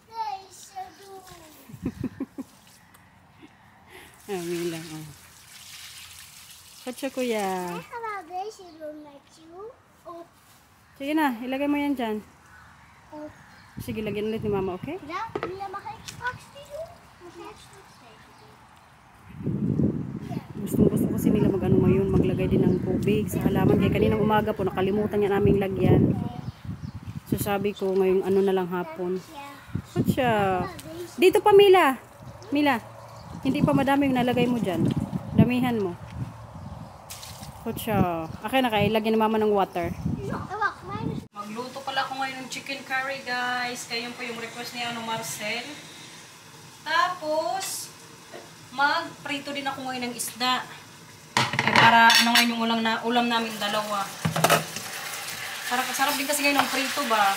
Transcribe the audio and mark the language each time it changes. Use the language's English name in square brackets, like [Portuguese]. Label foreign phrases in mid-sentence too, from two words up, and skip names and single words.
[Filipino] Mila. Oh. Katsa kuya. [Dutch] Ik ga wel deze doen met you. [Filipino] Sige na, ilagay mo yan dyan. Oh. Sige, lagyan ulit ni mama, okay? [Dutch] Mila, mag ik straks die doen? Mag jij straks deze doen? [Filipino] Gusto kasi nila mag-ano ngayon, maglagay din ng tubig sa halaman. Kaya kaninang umaga po, nakalimutan niya naming lagyan. So sabi ko, ngayong ano na lang hapon. Katsa. Dito pa, Mila. Mila, hindi pa madami yung nalagay mo dyan. Damihan mo. Katsa. Akin na kayo, lagyan ni mama ng water. [Dutch] Wacht, mijn is... [Filipino] Magluto pala ako ngayon ng [English] chicken curry, [Filipino] guys. Kaya yun po yung request niya, Marcel. Tapos, magprito din ako ngayon ng isda. Para ngayon yung ulam namin dalawa. Para kasarap din kasi ngayon ng prito ba.